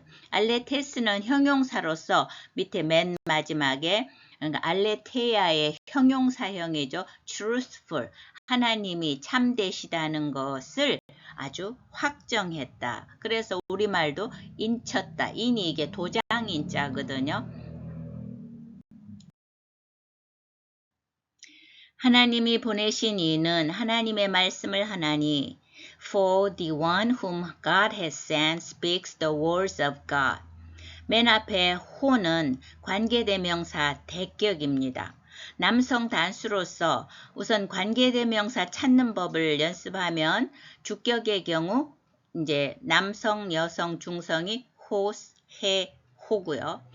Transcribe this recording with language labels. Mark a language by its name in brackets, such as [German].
[Korean] 알레테스는 형용사로서 밑에 맨 마지막에 그러니까 알레테야의 형용사형이죠. [English] truthful. [Korean] 하나님이 참되시다는 것을 아주 확정했다. 그래서 우리말도 인쳤다. 인이 이게 도장인자거든요. 하나님이 보내신 이는 하나님의 말씀을 하나니 [English] For the one whom God has sent speaks the words of God. [Korean] 맨 앞에 호는 관계대명사 대격입니다. 남성 단수로서 우선 관계대명사 찾는 법을 연습하면 주격의 경우 이제 남성, 여성, 중성이 호스, 해, 호고요.